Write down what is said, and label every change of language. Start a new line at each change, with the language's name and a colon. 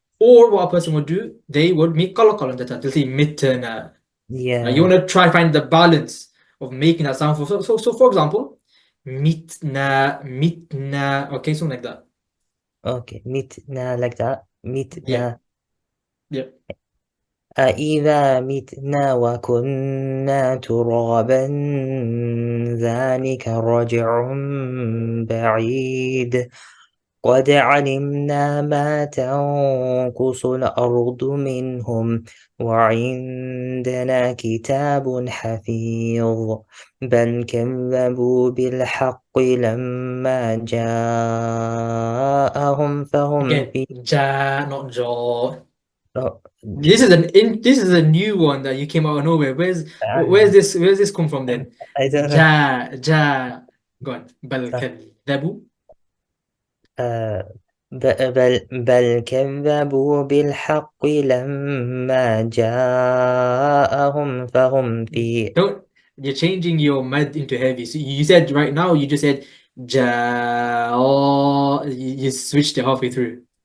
English: Or what a person would do, they would make color on the ta. They'll say mitna. Right? You yeah want to try find the balance of making that sound. So for example, mitna. Okay, something like that. okay متنا like that Yeah,
Arabic: متنا
English: yeah.
Arabic: أإذا متنا وكنا ترابا ذلك رجع بعيد قد علمنا ما تنقص الأرض منهم وعندنا كتاب حفيظ بل كذبوا بالحق لما جاءهم فهم
English: Again, ja, not jaw. oh, This is a new one that you came out of nowhere. uh, Where's this come from then? I don't know. Ja. Go on.
Arabic: بل كذبوا. آه، بل كذبوا بالحق لما جاءهم فهم في
English: Don't you're changing your mad into heavy. So you said right now you just said ja. Oh, you switched it halfway through.